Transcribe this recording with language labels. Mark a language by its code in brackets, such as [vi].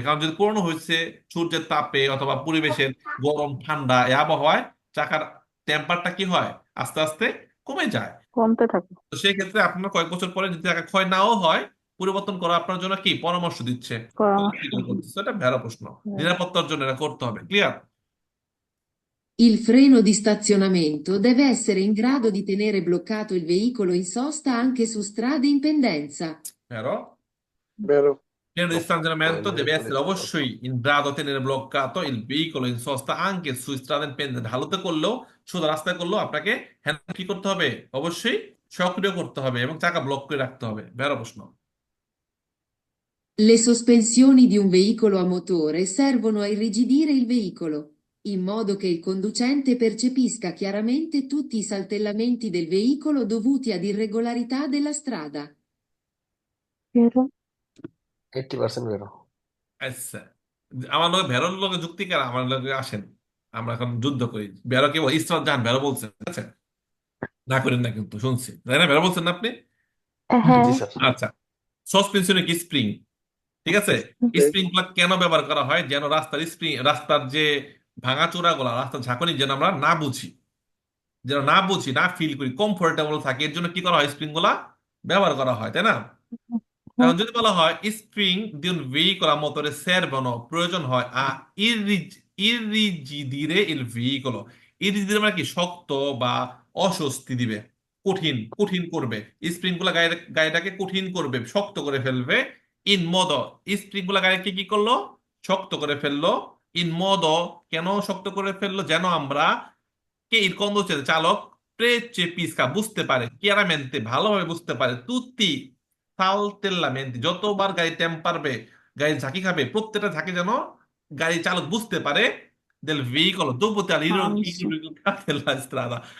[bn] কারণ যদি পুরনো হয়েছে, সূর্যের তাপে অথবা পরিবেশের গরম ঠান্ডা এই আবহাওয়ায় চাকার টেম্পারটা কি হয়, আস্তে আস্তে কমে যায়। কমতে থাকে। তো সেই ক্ষেত্রে আপনার কয়েক বছর পরে যদি চাকা ক্ষয় নাও হয়, পরিবর্তন করা আপনার জন্য কি পরামর্শ দিচ্ছে, পরামর্শ। করতেছে, এটা ভেড়া প্রশ্ন। নিরাপত্তার জন্য এটা করতে হবে, clear? [it] Il freno di stazionamento deve essere in grado di tenere bloccato il veicolo in sosta anche su strade in pendenza. Vero? Vero. Pieno di stanziamento deve veicolo essere in [bn] অবশ্যই [it] in grado di tenere bloccato il veicolo in sosta anche su strade in pendenza। [bn] ঢালুতে করলেও, সোজা রাস্তায় করলেও আপনাকে hand কি করতে হবে? অবশ্যই সক্রিয় করতে হবে এবং চাকা ব্লক করে রাখতে হবে। ভেড়া প্রশ্ন। [it] Le sospensioni di un veicolo a motore servono a irrigidire il veicolo, in modo che il conducente percepisca chiaramente tutti i saltellamenti del veicolo dovuti ad irregolarità della strada. Vero? 80% vero. [bn] আচ্ছা, আমার লোক ভেড়ার লোকে যুক্তি করা, আমার লোকে আসেন, আমরা এখন যুদ্ধ করি। ভেড়া কি বল? ইসরাত জাহান ভেড়া বলছেন, ঠিক আছে? না করেন না কিন্তু, শুনছি, তাই না? ভেড়া বলছেন না আপনি? হ্যাঁ। জি স্যার। আচ্ছা, সাসপেনশনে কি স্প্রিং, ঠিক আছে? স্প্রিং গুলা কেন ব্যবহার করা হয়? যেন রাস্তার যে ভাঙাচোরা গুলা, রাস্তার ঝাঁকুনি যেন আমরা না বুঝি, না ফিল করি, কমফোর্টেবল থাকে, এর জন্য কি করা হয়? স্প্রিং গুলা ব্যবহার করা হয়, তাই না? এখন যদি বলা হয় spring [it] di un veicolo a motore servono, [bn] প্রয়োজন হয় [it] irrigidire il veicolo। [bn] irrigidire মানে কি? শক্ত বা অস্বস্তি দিবে, কঠিন কঠিন করবে। স্প্রিং গুলা গাড়িটাকে কঠিন করবে, শক্ত করে ফেলবে। ইন modo, স্প্রিং গুলা গাড়িকে কি করলো? শক্ত করে ফেললো। ইন modo, কেন শক্ত করে ফেললো? যেন আমরা [it] che il conducente, [bn] চালক, percepisca, বুঝতে পারে, chiaramente, ভালোভাবে বুঝতে পারে, [it] tutti saltellamenti, [bn] যতবার গাড়ি টেম্প পারবে, গাড়ি ঝাঁকি খাবে, প্রত্যেকটা ঝাঁকি যেন গাড়ি চালক বুঝতে পারে [it] del veicolo dovuti all'irregolarità della strada।